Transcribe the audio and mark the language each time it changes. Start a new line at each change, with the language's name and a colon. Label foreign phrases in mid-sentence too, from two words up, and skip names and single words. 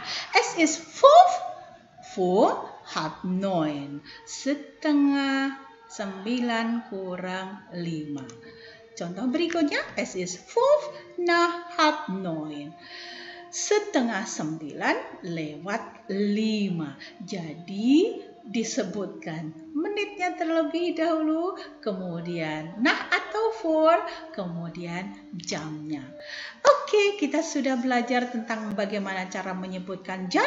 German: Es ist 5 vor halb 9.
Indonesian: Setengah 9 kurang 5. Contoh berikutnya,
German: es ist 5 nach halb 9.
Indonesian: 8:30. Jadi disebutkan menitnya terlebih dahulu, kemudian atau for, kemudian jamnya. Oke, kita sudah belajar tentang bagaimana cara menyebutkan jam.